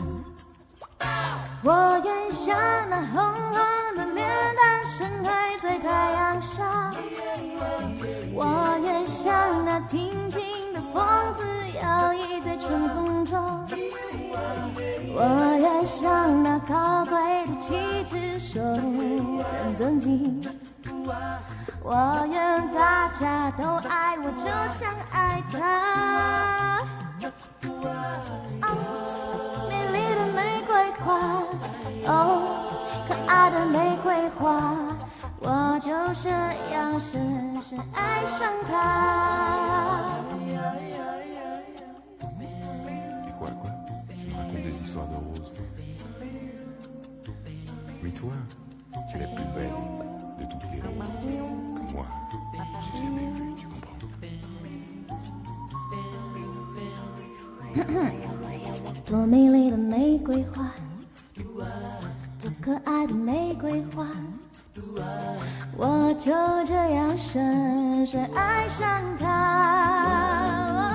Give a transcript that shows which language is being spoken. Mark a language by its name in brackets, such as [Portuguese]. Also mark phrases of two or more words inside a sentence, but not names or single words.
[Chinese] 我愿像那红红的脸蛋盛开在太阳下，我愿像那亭亭的风子摇曳在春风中，我愿像那高贵的旗帜受人尊敬，我愿大家都爱我就像爱他。美丽的玫瑰花，可爱的玫瑰花，我就这样深深爱上它。 [French] Et quoi, tu me racontes des histoires de roses. Mais toi, tu es la plus belle de toutes les roses que moi j'ai jamais vues, tu comprends? [Chinese] 多美丽的玫瑰花，多可爱的玫瑰花，我就这样深深爱上它。